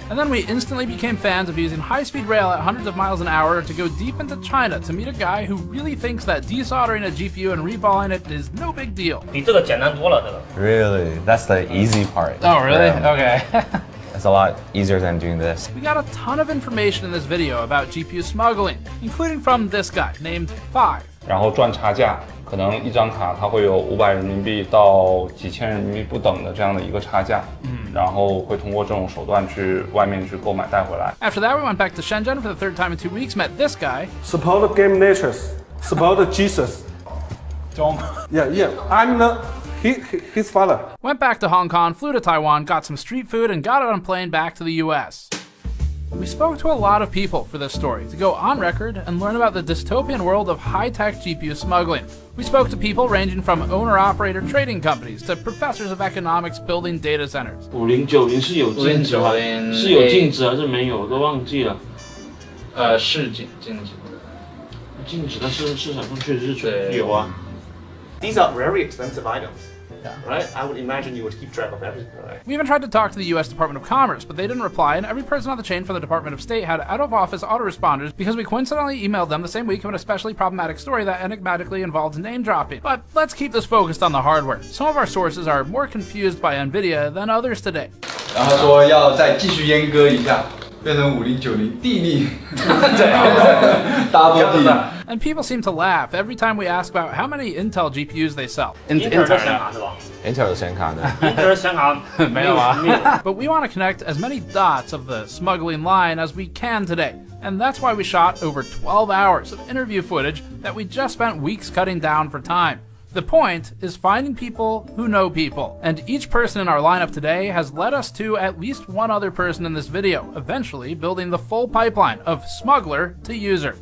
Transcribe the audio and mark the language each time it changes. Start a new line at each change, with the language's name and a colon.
English: And then we instantly became fans of using high-speed rail at hundreds of miles an hour to go deep into China to meet a guy who really thinks that desoldering a GPU and reballing it is no big deal. Really? That's the easy part. Oh, really? Yeah. Okay. It's a lot easier than doing this. We got a ton of information in this video about GPU smuggling, including from this guy named 5.
Chinese: 然后赚差价，可能一张卡它会有500人民币到几千人民币不等的这样的一个差价，然后会通过这种手段去外面去购买带回来。
English: After that, we went back to Shenzhen for the 3rd time in 2 weeks, met this guy. Support GamerNexus It's about Jesus. Don't. Yeah. I'm his father. Went back to Hong Kong, flew to Taiwan, got some street food, and got on a plane back to the US. We spoke to a lot of people for this story to go on record and learn about the dystopian world of high-tech GPU smuggling. We spoke to people ranging from owner-operator trading companies to professors of economics building data centers.
Chinese: 5090是有禁止吗？是有禁止还是没有？我都忘记了。是禁止。禁止的市场上确实是有啊。
English: These are very expensive items. Right? I would imagine you would keep track of everything, right? We even tried to talk to the US Department of Commerce, but they didn't reply, and every person on the chain from the Department of State had out-of-office autoresponders because we coincidentally emailed them the same week of an especially problematic story that enigmatically involved name-dropping. But let's keep this focused on the hardware. Some of our sources are more confused by Nvidia than others today.
Chinese: 然后说要再继续阉割一下，变成5090地利，double地。
English: And people seem to laugh every time we ask about how many Intel GPUs they sell.
Chinese: Intel 的显卡是吧 Intel 的显卡呢？Intel 的显卡没有啊。
English: But we want to connect as many dots of the smuggling line as we can today. And that's why we shot over 12 hours of interview footage that we just spent weeks cutting down for time. The point is finding people who know people, and each person in our lineup today has led us to at least one other person in this video, eventually building the full pipeline of smuggler to user.